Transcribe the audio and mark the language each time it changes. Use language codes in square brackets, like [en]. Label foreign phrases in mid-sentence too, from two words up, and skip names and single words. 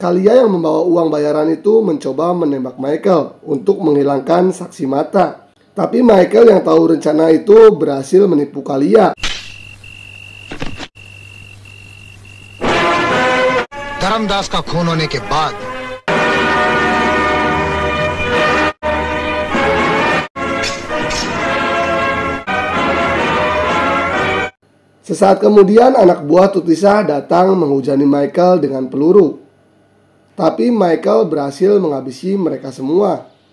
[id] Kalia yang membawa uang bayaran itu mencoba menembak Michael untuk menghilangkan saksi mata. Tapi Michael yang tahu rencana itu berhasil menipu Kalia. [hi] धर्मदास का खून होने के बाद [id] Sesaat kemudian anak buah Tutisah datang menghujani Michael dengan peluru. Tapi Michael berhasil menghabisi mereka semua.